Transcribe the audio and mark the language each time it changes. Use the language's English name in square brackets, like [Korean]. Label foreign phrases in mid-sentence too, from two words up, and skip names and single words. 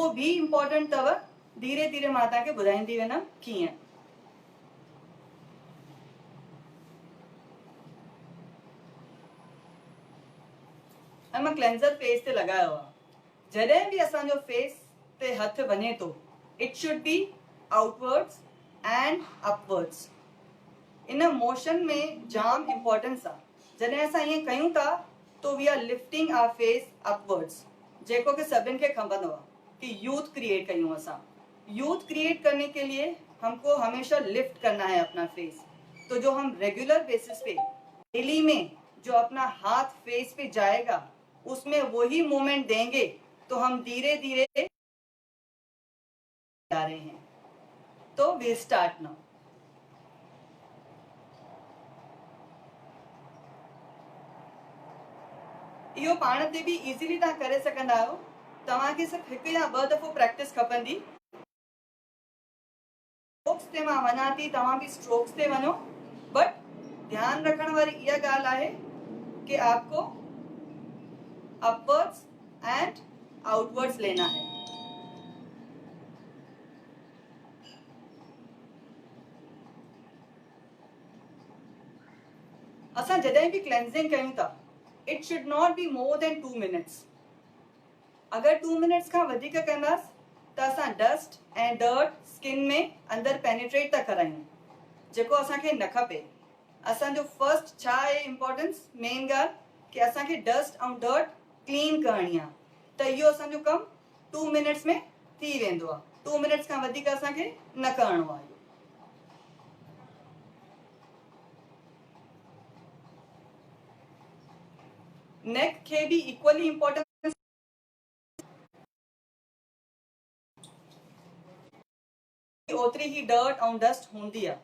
[Sindhi] उहो बि इम्पोर्टेंट अथव धीरे धीरे मां तव्हांखे ॿुधाईंदी वेंदमि कीअं। ऐं मां क्लेंज़र फेस ते लॻायो आहे। जॾहिं बि असांजो फेस ते हथ वञे थो, [English] इट शुड बी आउटवर्ड्स एंड अपवर्ड्स। [Sindhi] इन मोशन में जाम इम्पोर्टेंस आहे। जॾहिं असां ईअं कयूं था तो [English] we are lifting our face upwards, [Sindhi] जेको कि सभिनि खे खपंदो आहे कि [English] youth create [Sindhi] कयूं असां। [English] youth create [Hindi] करने के लिए हमको हमेशा लिफ्ट करना है अपना फेस। तो जो हम [English] regular basis [Hindi] पे डेली में जो अपना हाथ फेस पे जाएगा, उसमें वही मूवमेंट देंगे तो हम धीरे धीरे जा रहे हैं। [Sindhi] तो [English] we start now. [Sindhi] इहो पाण ते भी इजीली तव्हां करे सघंदा आहियो। तव्हांखे सिर्फ हिकु या ॿ दफ़ो प्रैक्टिस खपंदी। स्ट्रोक्स ते मां वञा थी, तव्हां भी स्ट्रोक्स ते वञो, बट ध्यान रखण वारी इहा ॻाल्हि आहे कि आपको [English] upwards and outwards [Hindi] लेना है। [Sindhi] असां जॾहिं भी क्लेंजिंग कयूं था, [English] It should not be more than 2 minutes. [Sindhi] अगर 2 मिनट्स खां वधीक कंदासीं त असां डस्ट ऐं डर्ट स्किन में अंदर पेनिट्रेट था करायूं, जेको असांखे न खपे। असांजो फर्स्ट छा आहे इम्पोर्टेंस, मेन ॻाल्हि कि असांखे डस्ट ऐं डर्ट क्लीन करणी आहे। त इहो असांजो कमु 2 मिनट्स में थी वेंदो आहे। 2 मिनट्स खां वधीक असांखे न करणो आहे। नेक खे भी [English] equally importance [Sindhi] ओतिरी ही डर्ट ऐं डस्ट हूंदी आहे।